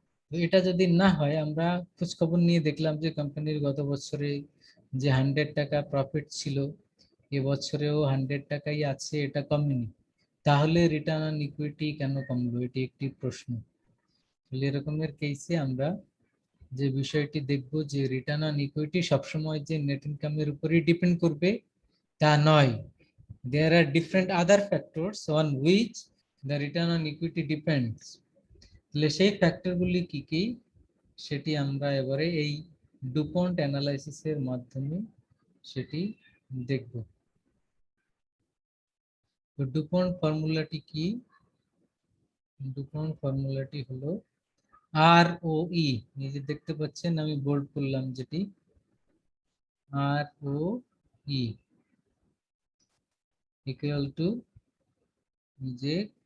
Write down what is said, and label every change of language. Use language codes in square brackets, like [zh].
[bn] তো এটা যদি না হয়, আমরা খোঁজ খবর নিয়ে দেখলাম যে কোম্পানির গত বছরে যে 100 টাকা প্রফিট ছিল, এবছরেও 100 টাকাই আছে, এটা কমেনি, তাহলে রিটার্ন অন ইকুইটি কেন কমলো, এটি একটি প্রশ্ন। এরকমের কেসে আমরা যে বিষয়টি দেখব যে রিটার্ন অন ইকুইটি সবসময় যে নেট ইনকামের উপরই ডিপেন্ড করবে তা নয়, [en] there are different other factors on which the return on equity depends. [bn] তাহলে সেই ফ্যাক্টরগুলি কি কি সেটি আমরা এবারে এই ডুপন্ট অ্যানালাইসিসের মাধ্যমে সেটি দেখব। তো ডুপন্ট ফর্মুলাটি কি? ডুপন্ট ফর্মুলাটি হলো ROE, এই যে দেখতে পাচ্ছেন আমি বোল্ড করলাম যেটি ROE ইকুয়াল টু যে